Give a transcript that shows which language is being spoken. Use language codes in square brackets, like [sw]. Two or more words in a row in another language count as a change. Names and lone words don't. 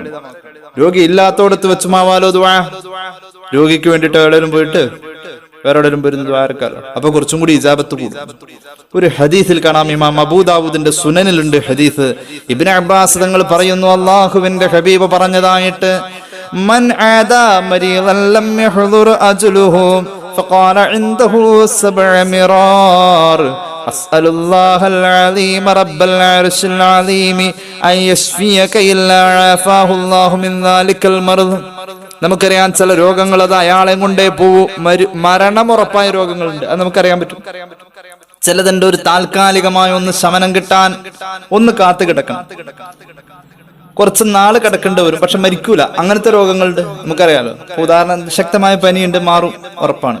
[ml] രോഗി ഇല്ലാത്തോടത്ത് വെച്ചുമാവാലോ ദുആ. രോഗിക്ക് വേണ്ടിയിട്ട് എവിടെയും പോയിട്ട് വേറെ എവിടെയും പോയിരുന്ന ദുആ ഇറക്കാലോ, അപ്പൊ കുറച്ചും കൂടി ഇജാബത്ത് കൂടും. ഒരു ഹദീസിൽ കാണാം, ഇമാം അബൂ ദാവൂദിന്റെ സുനനിലുണ്ട് ഹദീസ്. ഇബ്നു അബ്ബാസ് തങ്ങൾ പറയുന്നു, അല്ലാഹുവിന്റെ ഹബീബ് പറഞ്ഞതായിട്ട്, [ar] من عادى مريضا لم يحضر أجله فقال عنده 7 مرار أسأل الله العظيم رب العرش العظيم أن يشفيك إلا عافاه الله من ذلك المرض. [ml] നമുക്കറിയാം ചില രോഗങ്ങൾ അത് അയാളെ കൊണ്ടേ പോവും, മരണമുറപ്പായ രോഗങ്ങളുണ്ട്, അത് നമുക്കറിയാൻ പറ്റും. ചിലതുണ്ട് ഒരു താൽക്കാലികമായ ഒന്ന് ശമനം കിട്ടാൻ ഒന്ന് കാത്തു കിടക്കണം, കുറച്ച് നാള് കിടക്കേണ്ടി വരും, പക്ഷെ മരിക്കൂല. അങ്ങനത്തെ രോഗങ്ങളുണ്ട്, നമുക്കറിയാലോ. ഉദാഹരണം, ശക്തമായ പനിയുണ്ട്, മാറും ഉറപ്പാണ്.